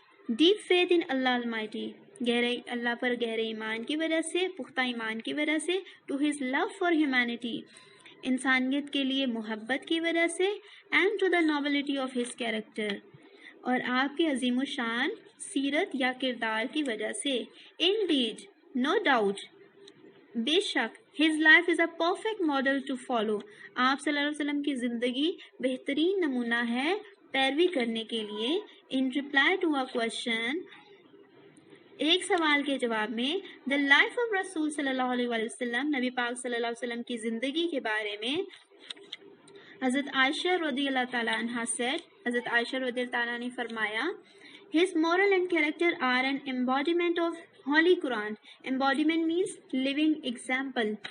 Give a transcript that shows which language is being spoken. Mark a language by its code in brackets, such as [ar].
[en] deep faith in Allah almighty, [ur] اللہ پر گہرے ایمان کی وجہ سے، پختہ ایمان کی وجہ سے. [en] to his love for humanity, [ur] انسانیت کے لیے محبت کی وجہ سے. [en] and to the nobility of his character, [ur] اور آپ کی عظیم الشان سیرت یا کردار کی وجہ سے. [en] indeed, no doubt, [ur] بے شک، [en] his life is a perfect model to follow. [ur] آپ صلی اللہ علیہ وسلم کی زندگی بہترین نمونہ ہے پیروی کرنے کے لیے. [en] in reply to a question، [ur] ایک سوال کے جواب میں، [en] the life of [ur] رسول صلی اللہ علیہ وسلم، نبی پاک صلی اللہ علیہ وسلم کی زندگی کے بارے میں حضرت عائشہ رضی اللہ تعالیٰ عنہ [en] said، [ur] حضرت عائشہ رضی اللہ تعالیٰ نے فرمایا، [en] his moral and character are an embodiment of Holy Quran. Embodiment means living example.